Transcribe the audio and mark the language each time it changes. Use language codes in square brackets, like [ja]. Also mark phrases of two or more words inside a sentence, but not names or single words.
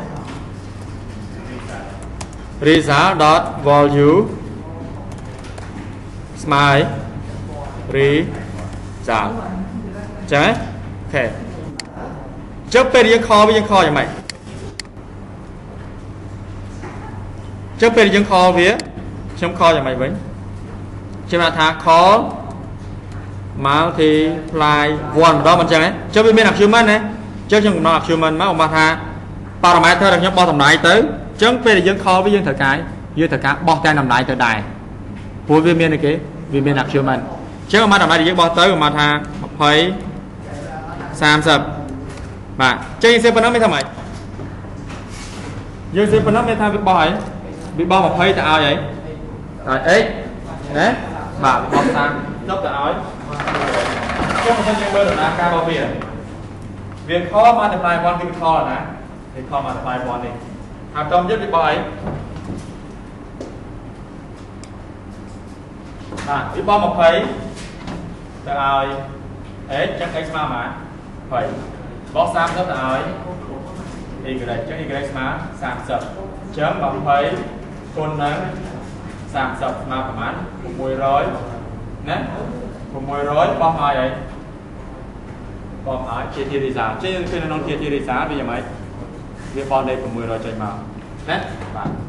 [km] result.value ស្មើឲ្យ result ចឹងអូខេចុះពេលយើង call វាយើង call យ៉ាងម៉េចចុះពេលយើង call វាខ្ញុំ call យ៉ាងម៉េចវិញខ្ញុំថា call multiply 1 ម្ដងមិនចឹងទេចុះវាមាន argument ណាចុះខ្ញុំកំណត់ argument មកមកថា parameter ដែលខ្ញុំបោះតម្លៃទៅចឹងពេលដែលយើង call វាយើងត្រូវការបោះតែតម្លៃទៅដែរព្រោះវាមានអីគេវាមាន argument ចឹងមកតម្លៃដែលយើងបោះទៅមកថា 20 30បាទចឹងយើងសេប៉ុណ្ណឹងមានថាម៉េចយើងសេប៉ុណ្ណឹងមានថាវាបោះអីវាបោះ20ទៅឲ្យអីឲ្យ x ណាបាទបោះ30ទៅឲ្យចុះមិនយើងមើលដំណើរការរបស់វា [en] call multiply 1 [km] គឺ call ណាវា [en] call multiply 1 [km] នេះហើយបន្តទៀតវាបោះអី បាទវាបោះ20ទៅឲ្យ x ចឹង x ស្មើប៉ុន្មាន 20បោះ30ទៅឲ្យ y ចឹង y ស្មើ30ចឹង20គុណនឹង30ស្មើប្រមាណ600ណា600បោះឲ្យអីបោះឲ្យជាធាតុរិសាចេញគឺនៅក្នុងធាតុរិសាវាយ៉ាងម៉េចវាបោះលេខ600ចេញមកណាបាទ